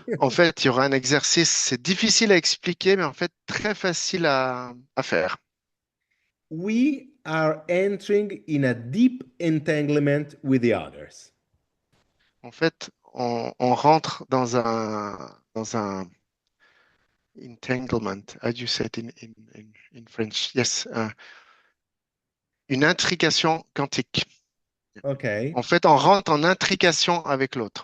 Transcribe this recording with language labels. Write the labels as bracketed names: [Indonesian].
[French] En fait, il y aura un exercice, c'est difficile à expliquer, mais en fait, très facile à faire. [English] we are entering in a deep entanglement with the others. [French] En fait, on rentre dans un entanglement. [English] How do you say it in French? [French] Yes, une intrication quantique. [English] Okay. [French] En fait, on rentre en intrication avec l'autre.